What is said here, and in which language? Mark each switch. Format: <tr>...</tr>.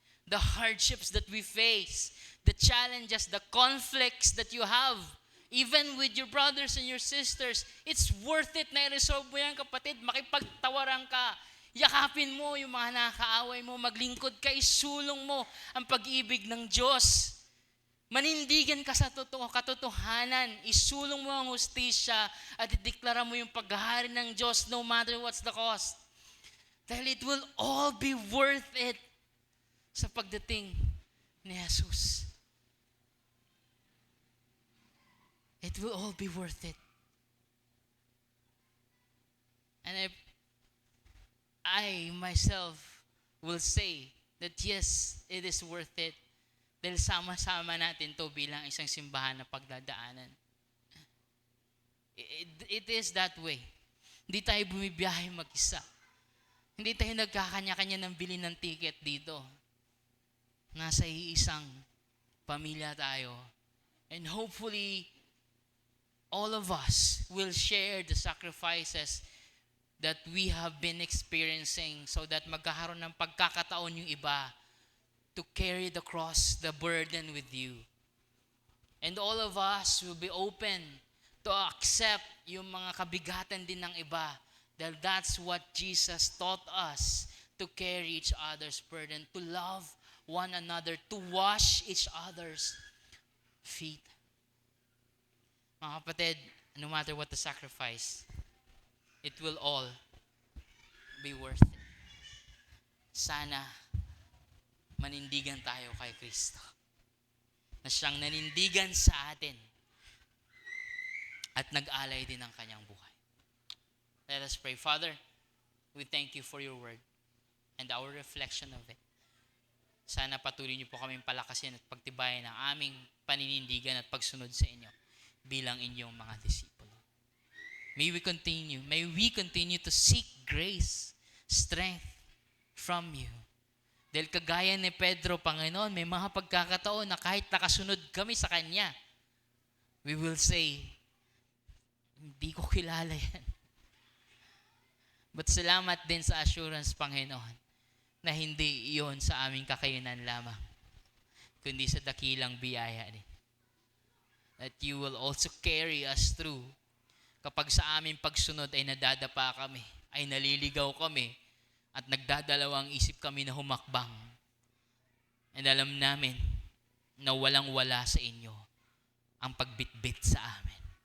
<en>The hardships that we face. The challenges, the conflicts that you have. Even with your brothers and your sisters, it's worth it</en> <tl>na i-resolve mo yan, kapatid. Makipagtawaran ka. Yakapin mo yung mga nakakaaway mo. Maglingkod ka, isulong mo ang pag-ibig ng Diyos. Manindigan ka sa katotohanan. Isulong mo ang hustisya at ideklara mo yung paghahari ng Diyos</tl> <en>no matter what's the cost. Dahil it will all be worth it</en> <tl>sa pagdating ni</tl> <en>Jesus. It will all be worth it. And I myself will say that yes, it is worth it.</en> <tl>Dahil sama-sama natin to bilang isang simbahan na pagdadaanan.</tl> <en>It is that way.</en> <tl>Hindi tayo bumibiyahe mag-isa. Hindi tayo nagkakanya-kanya ng bili ng ticket dito. Nasa iisang pamilya tayo.</tl> <en>And hopefully, all of us will share the sacrifices that we have been experiencing so that</en> <tl>magkakaroon ng pagkakataon yung iba</tl> <en>to carry the cross, the burden with you. And all of us will be open to accept</en> <tl>yung mga kabigatan din ng iba</tl> <en>dahil that's what Jesus taught us, to carry each other's burden, to love one another, to wash each other's feet.</en> <tl>Mga kapatid,</tl> <en>no matter what the sacrifice, it will all be worth it.</en> <tl>Sana manindigan tayo kay Kristo na siyang nanindigan sa atin at nag-alay din ng kanyang buhay.</tl> <en>Let us pray. Father, we thank you for your word and our reflection of it.</en> <tl>Sana patuloy niyo po kaming palakasin at pagtibayan ng aming paninindigan at pagsunod sa inyo bilang inyong mga disipulo.</tl> <en>May we continue to seek grace, strength from you.</en> <tl>Dahil kagaya ni Pedro, Panginoon, may mga pagkakataon na kahit nakasunod kami sa Kanya,</tl> <en>we will say,</en> <tl>hindi ko kilala yan. But salamat din sa assurance, Panginoon, na hindi iyon sa aming kakayanan lamang, kundi sa dakilang biyaya din.</tl> <en>That you will also carry us through.</en> <tl>Kapag sa aming pagsunod ay nadadapa kami, ay naliligaw kami, at nagdadalawang isip kami na humakbang. And alam namin na walang-wala sa inyo ang pagbitbit sa amin.</tl>